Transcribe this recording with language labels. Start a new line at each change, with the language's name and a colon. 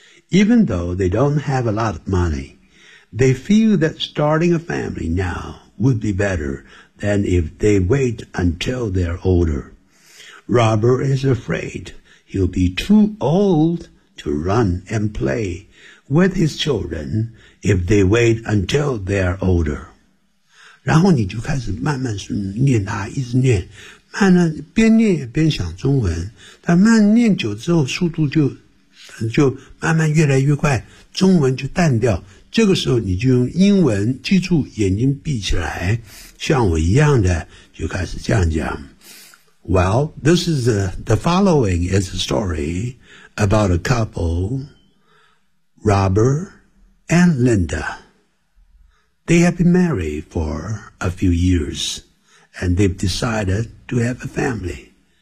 English: Even though they don't have a lot of money, they feel that starting a family now would be better than if they wait until they're older. Robert is afraid he'll be too old to run and play with his children if they wait until they're older.
Chinese: 然后你就开始慢慢念他，一直念慢呢，边念也边想中文，但慢念久之后，速度就慢慢越来越快，中文就淡掉。这个时候你就用英文，记住眼睛闭起来，像我一样的就开始这样讲。
English: Well, this is the following is a story about a couple, Robert and Linda. They have been married for a few years. And they've decided to have a family.